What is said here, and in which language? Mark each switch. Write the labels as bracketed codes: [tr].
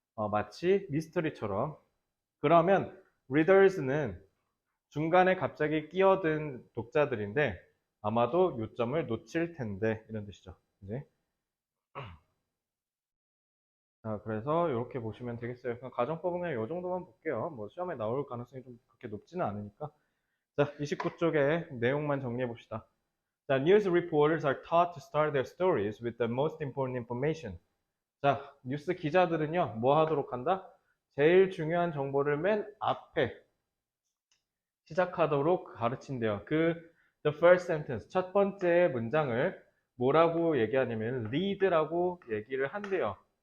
[ko] 마치 미스터리처럼. 그러면 readers는 중간에 갑자기 끼어든 독자들인데 아마도 요점을 놓칠 텐데 이런 뜻이죠. 이제. 자, 그래서 이렇게 보시면 되겠어요. 그냥 가정법은 그냥 이 정도만 볼게요. 뭐 시험에 나올 가능성이 좀 그렇게 높지는 않으니까. 자, 29쪽에 내용만 정리해 봅시다. [en] 자, news reporters are taught to start their stories with the most important information. [ko] 자, 뉴스 기자들은요, 뭐 하도록 한다? 제일 중요한 정보를 맨 앞에 시작하도록 가르친대요. [en] the first sentence, [ko] 첫 번째 문장을 뭐라고 얘기하냐면 lead라고 얘기를 한대요.